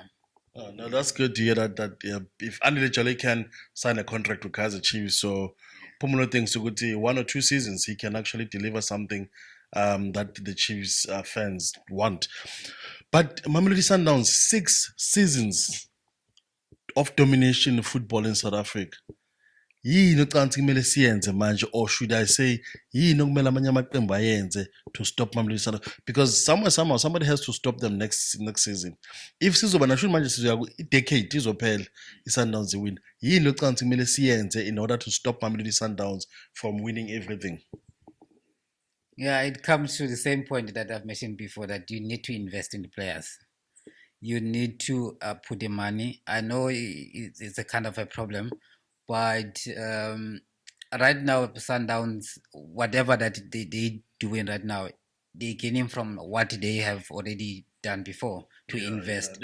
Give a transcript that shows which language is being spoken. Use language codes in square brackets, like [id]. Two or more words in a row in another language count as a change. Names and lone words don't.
[en] Oh, no, that's good to hear that if Andile Jale can sign a contract with Kaizer Chiefs, so Pumulo thinks to go to 1 or 2 seasons, he can actually deliver something that the Chiefs fans want. But Mamelodi Sundowns, 6 seasons of domination in football in South Africa. [nd] Yini ocansi kumele siyenze manje, [en] or should I say [nd] yini okumele amanye amaqembu ayenze [en] to stop Mamelodi Sundowns, because somehow somebody has to stop them next season. [nd] If sizoba nasho manje sizoya i-decade izophela i-Sundowns win, yini ocansi kumele siyenze [en] in order to stop Mamelodi Sundowns from winning everything? Yeah, it comes to the same point that I've mentioned before, that you need to invest in the players. You need to put the money. I know it's a kind of a problem, but right now, Sundowns, whatever that they doing right now, they gaining from what they have already done before to invest.